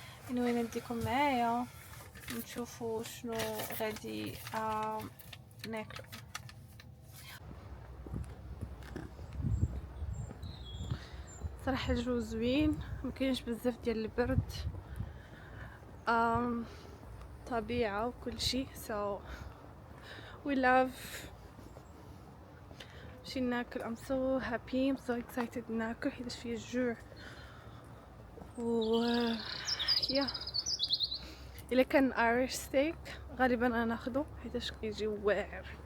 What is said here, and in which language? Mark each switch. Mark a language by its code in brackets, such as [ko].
[ar] انوي نديكم معايا نشوفوا شنو غادي ناكلو. صراحه الجو زوين، مكاينش بزاف ديال البرد، طبيعه وكل شيء. [en] so we love شي ناكل. I'm so happy, I'm so excited ناكل حيت فيه الجوع. [ar] و يا الا كان Irish steak غالبا انا ناخذه حيت كيجي واعر.